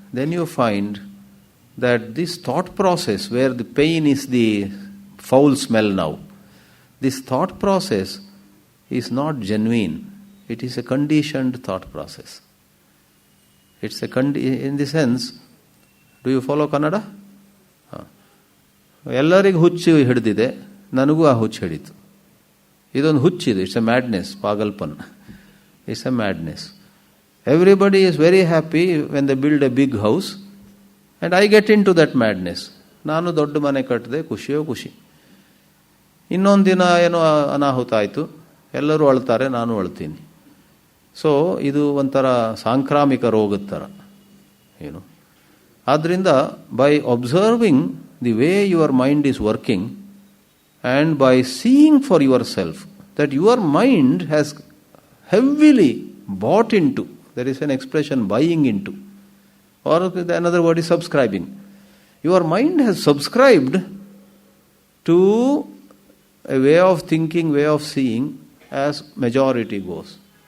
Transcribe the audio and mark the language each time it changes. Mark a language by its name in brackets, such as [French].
[English] Then you find that this thought process where the pain is the foul smell now, this thought process is not genuine. It is a conditioned thought process. It's in the sense, do you follow Kannada? [Kannada] ಎಲ್ಲರಿಗೂ ಹುಚ್ಚು ಹಿಡಿದಿದೆ, ನನಗೂ ಆ ಹುಚ್ಚು ಹಿಡಿತು. ಇದೊಂದು ಹುಚ್ಚಿದೆ. [English] It's a madness, ಪಾಗಲ್ಪನ್. It's a madness. Everybody is very happy when they build a big house and I get into that madness. [Kannada] ನಾನು ದೊಡ್ಡ ಮನೆ ಕಟ್ಟಿದೆ, ಖುಷಿಯೋ ಖುಷಿ. ಇನ್ನೊಂದು ದಿನ ಏನೋ ಅನಾಹುತ ಆಯಿತು, ಎಲ್ಲರೂ ಅಳ್ತಾರೆ, ನಾನು ಅಳ್ತೀನಿ. ಸೊ ಇದು ಒಂಥರ ಸಾಂಕ್ರಾಮಿಕ ರೋಗದ ಥರ. ಆದ್ದರಿಂದ [English] By observing the way your mind is working, and by seeing for yourself that your mind has heavily bought into, there is an expression, buying into, or another word is subscribing. Your mind has subscribed to a way of thinking, way of seeing as majority goes.